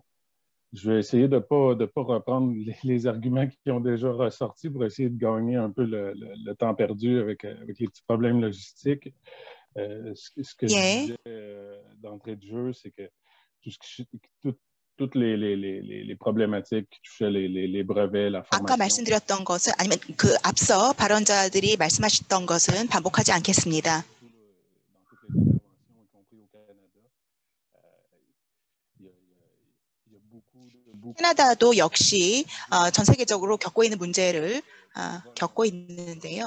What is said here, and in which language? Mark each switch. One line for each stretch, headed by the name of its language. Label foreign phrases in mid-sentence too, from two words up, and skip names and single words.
French: Je vais essayer de ne pas reprendre les arguments qui ont déjà ressorti pour essayer de gagner un peu le temps perdu avec les petits problèmes logistiques. Ce que je disais d'entrée de jeu, c'est que toutes les problématiques qui touchaient les brevets, la formation.
Korean: 아까 말씀드렸던 것은 아니면 그 앞서 발언자들이 말씀하셨던 것은 반복하지 않겠습니다. 캐나다도 역시 전 세계적으로 겪고 있는 문제를 겪고 있는데요.